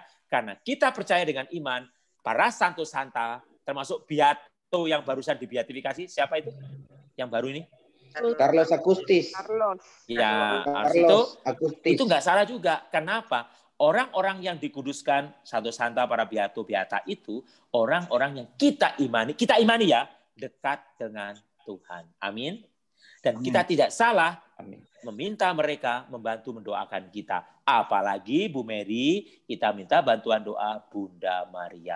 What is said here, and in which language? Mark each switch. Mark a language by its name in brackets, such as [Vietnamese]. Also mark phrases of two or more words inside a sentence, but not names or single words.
[Indonesian] Karena kita percaya dengan iman, para Santo Santa, termasuk Beato yang barusan dibeatifikasi, siapa itu? Yang baru ini? Carlos Agustis. Ya, Carlos Agustis. itu nggak salah juga. Kenapa? Orang-orang yang dikuduskan, Santo Santa, para beato beata itu orang-orang yang kita imani ya, dekat dengan Tuhan. Amin. Dan kita tidak salah meminta mereka membantu mendoakan kita. Apalagi Bu Mary, kita minta bantuan doa Bunda Maria.